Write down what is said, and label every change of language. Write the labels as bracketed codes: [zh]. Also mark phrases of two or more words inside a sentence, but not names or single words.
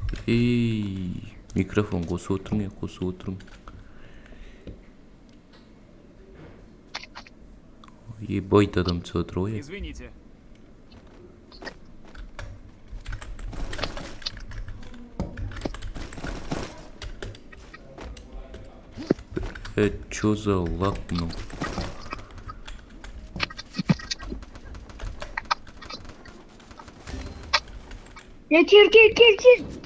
[kk] Микрофон қосып отырмын, қосып отырмын. Ебать, адам түсіп отыр ғой. [ru] Извините. Чё за лак, ну? [kk] Кел.